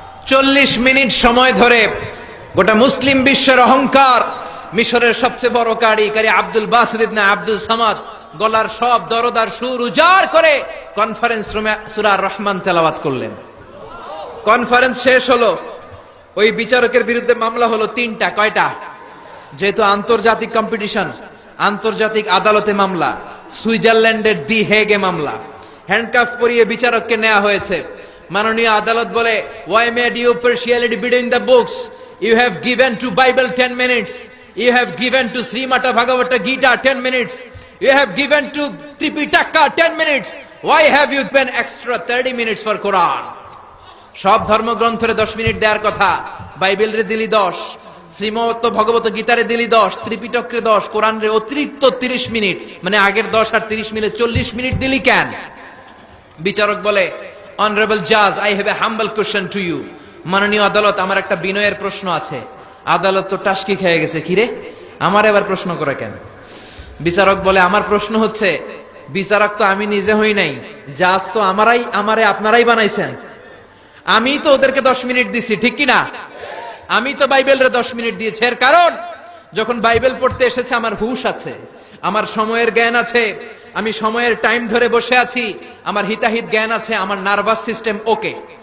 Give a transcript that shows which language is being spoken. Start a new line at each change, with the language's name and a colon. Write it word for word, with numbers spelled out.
Bangla: চল্লিশ মিনিট সময় ধরে গোটা মুসলিম বিশ্বের অহংকার, মিশরের সবচেয়ে বড় কারি কারি Abdul Basit ibn Abdul Samad গলার সব দরদার সুর উজাড় করে কনফারেন্স রুমে সূরা রহমান তেলাওয়াত করলেন। কনফারেন্স শেষ হলো, ওই বিচারকের বিরুদ্ধে মামলা হলো তিনটা। কয়টা? যেহেতু আন্তর্জাতিক কম্পিটিশন, আন্তর্জাতিক আদালতে মামলা, সুইজারল্যান্ডের দি হেগে মামলা। হ্যান্ডকাফ পরিয়ে বিচারককে নেওয়া হয়েছে। মাননীয় আদালত বলে,
English: why made you partiality between the books? You have given to Bible ten minutes. You have given to Srimata Bhagavata Gita ten minutes. You have given to Tripitaka ten minutes. Why have you given extra thirty minutes for Quran?
Bangla: সব ধর্মগ্রন্থরে দশ minute দেওয়ার কথা, Bible রে দিলি দশ, শ্রীমত ভগবত গীতারে দিলি দশ, ত্রিপিটকরে দশ, কোরআন রে অতিরিক্ত তিরিশ মিনিট, মানে আগের দশ আর তিরিশ মিলে চল্লিশ মিনিট দিলি কেন? বিচারক বলে,
English: Honorable Judge, I have a humble question to you.
Bangla: মাননীয় আদালত, আমার একটা বিনয়ের প্রশ্ন আছে। আদালত তো টাস্কি খেয়ে গেছে, কিরে আমার এবার প্রশ্ন করে কেন? বিচারক বলে, আমার প্রশ্ন হচ্ছে, বিচারক তো আমি নিজে হই নাই, জাজ তো আমারাই, আমারে আপনারাই বানাইছেন। আমি তো ওদেরকে দশ মিনিট দিছি, ঠিক কিনা? আমি তো বাইবেলরে দশ মিনিট দিয়েছি, এর কারণ যখন বাইবেল পড়তে এসেছে আমার হুশ আছে, আমার সময়ের জ্ঞান আছে, আমি সময়ের টাইম ধরে বসে আছি, আমার হিতাহিত জ্ঞান আছে, আমার নার্ভাস সিস্টেম ওকে।